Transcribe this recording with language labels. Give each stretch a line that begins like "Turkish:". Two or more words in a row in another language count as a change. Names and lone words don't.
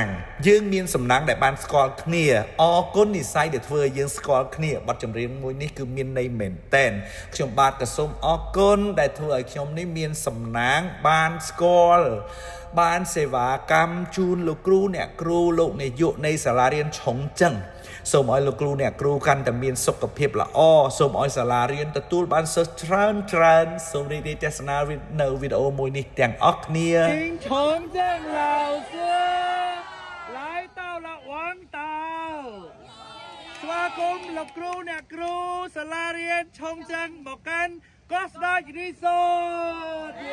Khmer: ដែលបានស្គាល់គ្នាអរគុណនិស្ស័យដែលធ្វើឲ្យយើងស្គាល់គ្នាបទចម្រៀងមួយនេះគឺមានន័យមែនតែនខ្ញុំបាទក៏សូមអរគុណដែលធ្វើឲ្យខ្ញុំនេះមានសំណាងបានស្គាល់បានសេវាកម្មជូនលោកគ្រូអ្នកគ្រូលោកនាយកនៃសាលារៀនឆុងចឹងសូមឲ្យលោកគ្រូអ្នកគ្រូកាន់តែមានសុខភាពល្អសូមឲ្យសាលារៀនទទួលបានសិស្សច្រើនសូមរីករាយទស្សនានៅវីដេអូមួយនេះទាំងអស់គ្នា
Chinese: 重正老师来到了王岛
Khmer: ស្វាគមន៍លោកគ្រូអ្នកគ្រូសាលារៀនឆុងចឹងមកកាន់កោះស្ដេចរីសត